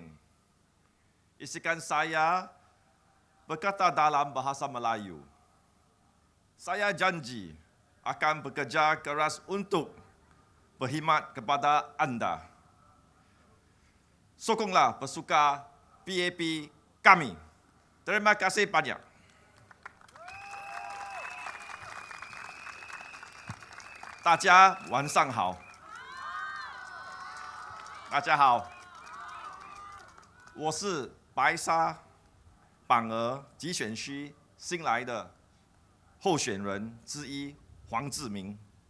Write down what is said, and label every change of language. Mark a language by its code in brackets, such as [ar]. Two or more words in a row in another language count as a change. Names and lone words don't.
[ms] Izinkan saya berkata dalam bahasa Melayu. Saya janji akan bekerja keras untuk berkhidmat kepada anda. Sokonglah pesuka PAP kami. Terima kasih banyak. [zh] 大家晚上好。大家好，我是白沙板儿集选区新来的候选人之一黄志明。